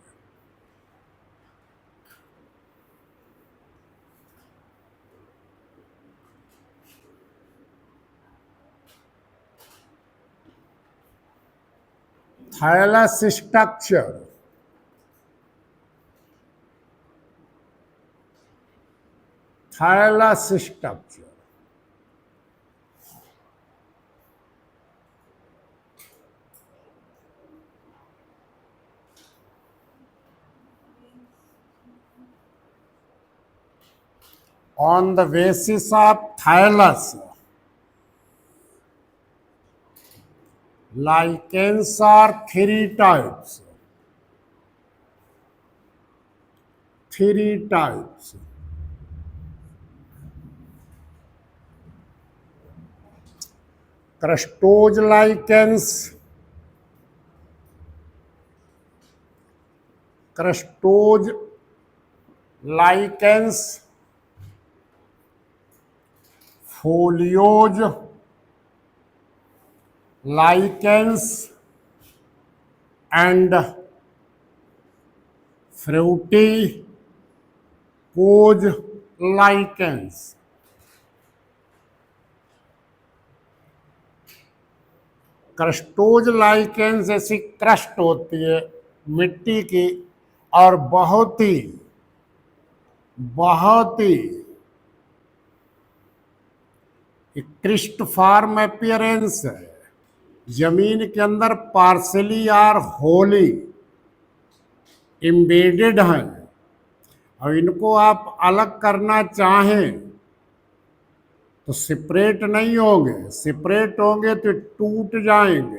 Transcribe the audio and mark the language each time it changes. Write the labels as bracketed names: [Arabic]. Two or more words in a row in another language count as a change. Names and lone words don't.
[English] thallus structure, thallus structure, on the basis of thylus, lichens are three types. Three types. Crustose lichens, crustose lichens, foliose lichens and fruticose lichens. crustose lichens [Hindi] जैसी क्रस्ट होती है मिट्टी की और बहुत ही [English] crust form appearance [Hindi] है, जमीन के अंदर पार्सली और [English] wholly embedded [Hindi] हैं, और इनको आप अलग करना चाहें तो सेपरेट नहीं होंगे, सेपरेट होंगे तो टूट जाएंगे।